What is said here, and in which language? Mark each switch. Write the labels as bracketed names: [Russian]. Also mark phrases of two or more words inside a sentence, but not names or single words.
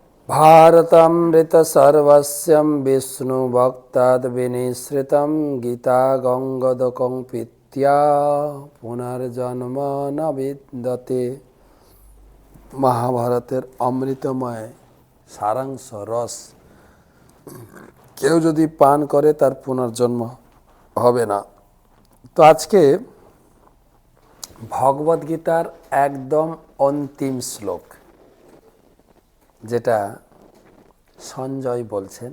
[Sanskrit] भारतमृत सर्वस्यं विष्णु भक्ताद् विनिश्रितं गीता गंगदकं पीत्या पुनर्जन्म न विद्यते। [Bangla] মহাভারতের অমৃতময় সারাংশ রস কেউ যদি পান করে তার পুনর্জন্ম হবে না। তো আজকে ভগবদ গীতার একদম অন্তিম শ্লোক, যেটা সঞ্জয় বলছেন।